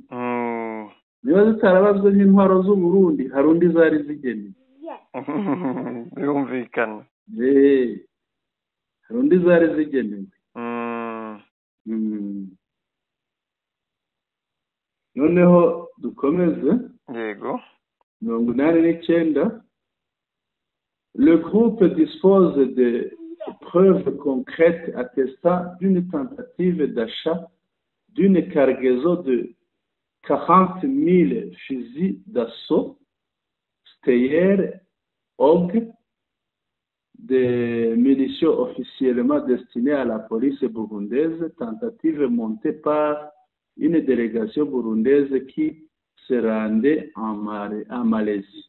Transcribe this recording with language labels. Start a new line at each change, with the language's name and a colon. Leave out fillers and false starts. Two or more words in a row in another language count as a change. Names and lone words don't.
Kinyarwanda: niba zitarabazwe nk'intwaro z'u Burundi hari undi zari zigenewe. birumvikana. hari undi zari zigenewe. noneho dukomeze. Yego, 89.
French: Le groupe dispose de preuves concrètes attestant d'une tentative d'achat d'une cargaison de 40 000 fusils d'assaut Steyr OG, des munitions officiellement destinées à la police burundaise, tentative montée par une délégation burundaise qui se rendait en Malaisie.